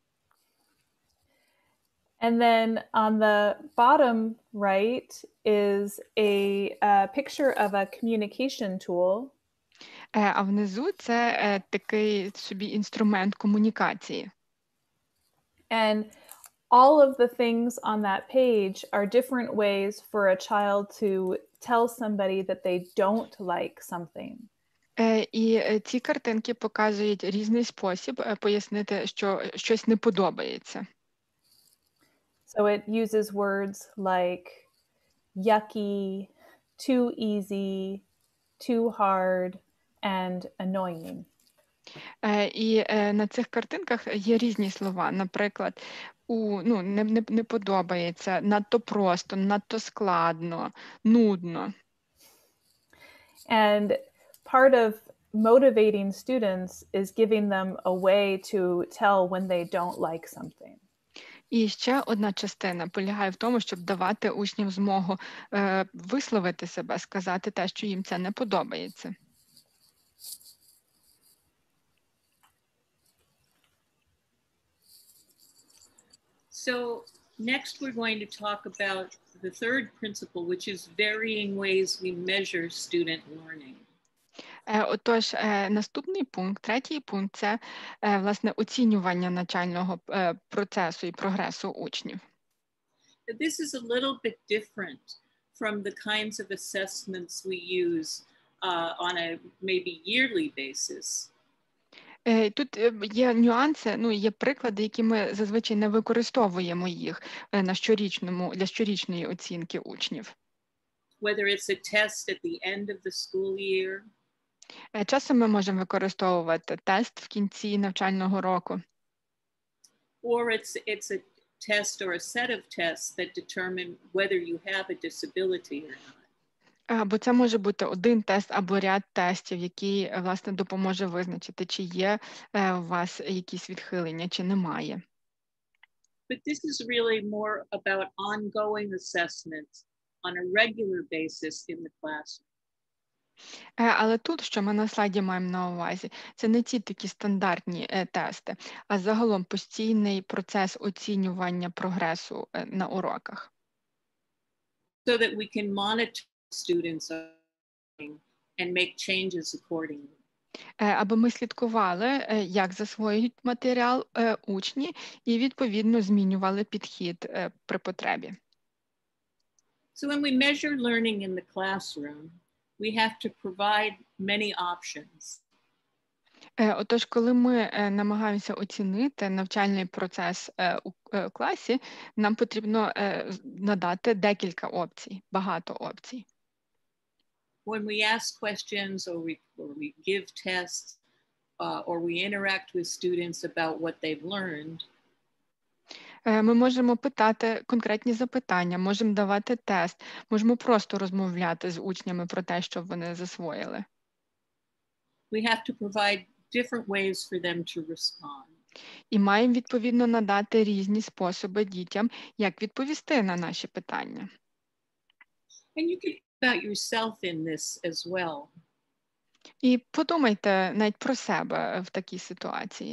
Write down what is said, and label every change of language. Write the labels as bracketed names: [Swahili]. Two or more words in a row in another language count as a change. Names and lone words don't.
[English] And then on the bottom right is a picture of a communication tool. [Ukrainian] А внизу це такий собі інструмент комунікації. [English] And all of the things on that page are different ways for a child to tell somebody that they don't like something. [Ukrainian] І ці картинки показують різний спосіб пояснити, що щось не подобається. [English] So it uses words like yucky, too easy, too hard, and annoying. [Ukrainian] І на цих картинках є різні слова. Наприклад, не подобається, надто просто, надто складно, нудно. [English] And part of motivating students is giving them a way to tell when they don't like something. [Ukrainian] І ще одна частина полягає в тому, щоб давати учням змогу висловити себе, сказати те, що їм це не подобається. [English] So next we're going to talk about the third principle, which is varying ways we measure student learning. [Ukrainian] Отож, наступний пункт, третій пункт – це, власне, оцінювання навчального процесу і прогресу учнів. [English] This is a little bit different from the kinds of assessments we use on a maybe yearly basis. [Ukrainian] Тут є нюанси, є приклади, які ми зазвичай не використовуємо їх для щорічної оцінки учнів. [English] Whether it's a test at the end of the school year. [Ukrainian] Часом ми можемо використовувати тест в кінці навчального року. [English] Or it's a test or a set of tests that determine whether you have a disability or not. [Ukrainian] Або це може бути один тест або ряд тестів, який, власне, допоможе визначити, чи є у вас якісь відхилення, чи немає. [English] But this is really more about ongoing assessments on a regular basis in the classroom. [Ukrainian] Але тут, що ми на слайді маємо на увазі, це не ті такі стандартні тести, а загалом постійний процес оцінювання прогресу на уроках. [English] So that we can monitor students and make changes accordingly. [Ukrainian] Аби ми слідкували, як засвоюють матеріал учні, і відповідно змінювали підхід при потребі. [English] So when we measure learning in the classroom, we have to provide many options. [Ukrainian] Отож, коли ми намагаємося оцінити навчальний процес у класі, нам потрібно надати декілька опцій, багато опцій. [English] when we ask questions or we give tests or we interact with students about what they've learned, [Ukrainian] Ми можемо питати конкретні запитання, можемо давати тест, можемо просто розмовляти з учнями про те, що вони засвоїли. [English] we have to provide different ways for them to respond. [Ukrainian] І маємо відповідно надати різні способи дітям, як відповісти на наші питання. [English] And you can think about yourself in this as well. [Ukrainian] І подумайте навіть про себе в такій ситуації.